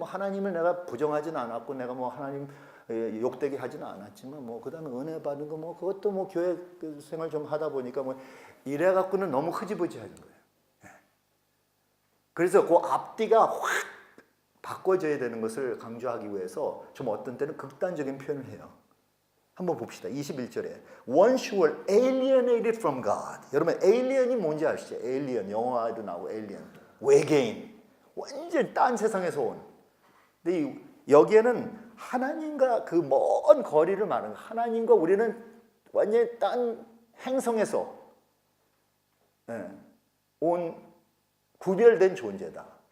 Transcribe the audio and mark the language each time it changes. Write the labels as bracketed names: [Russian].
[Korean] 하나님을 내가 부정하진 않았고 내가 하나님 욕되게 하지는 않았지만 그다음에 은혜 받은 거 그것도 교회 생활 좀 하다 보니까 이래 갖고는 너무 흐지부지한 거예요. 그래서 그 앞뒤가 확 바꿔져야 되는 것을 강조하기 위해서 좀 어떤 때는 극단적인 표현을 해요. 한번 봅시다. 21절에 [English] Once you were alienated from God. [Korean] 여러분 alien이 뭔지 아시죠? alien, 영화에도 나오고 alien. 외계인. 완전 딴 세상에서 온. 근데 여기에는 하나님과 그 먼 거리를 말하는 거예요. 하나님과 우리는 완전히 딴 행성에서 온 구별된 존재다.